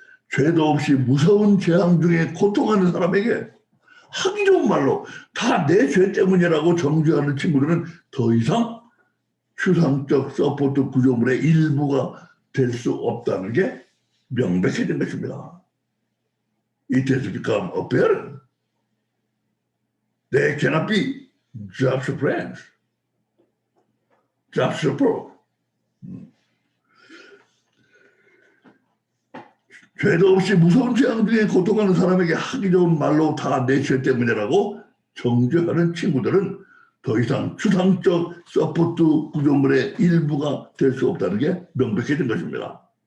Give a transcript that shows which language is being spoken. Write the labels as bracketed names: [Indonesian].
[Korean] 죄도 없이 무서운 재앙 중에 고통하는 사람에게 하기 좋은 말로 다 내 죄 때문이라고 정죄하는 친구들은 더 이상 추상적 서포트 구조물의 일부가 될 수 없다는 게 명백해진 것입니다. [English] It has become apparent. They cannot be Job's friends, Job's support. [Korean] 죄도 없이 무서운 재앙 중에 고통하는 사람에게 하기 좋은 말로 다 내 죄 때문이라고 정죄하는 친구들은 더 이상 추상적 서포트 구조물의 일부가 될 수 없다는 게 명백해진 것입니다.